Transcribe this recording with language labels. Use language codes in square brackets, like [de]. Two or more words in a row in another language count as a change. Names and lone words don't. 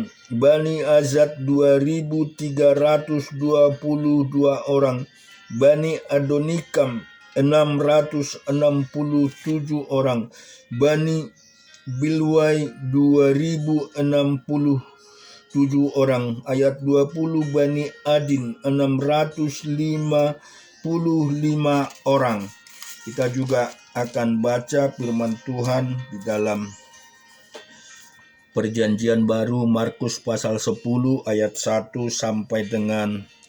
[id] Bani Azad 2322 orang. Bani Adonikam 667 orang. Bani Bilwai 2067 orang. Ayat 20, Bani Adin 655 orang. Kita juga akan baca firman Tuhan di dalam Perjanjian Baru Markus pasal 10 ayat 1 sampai dengan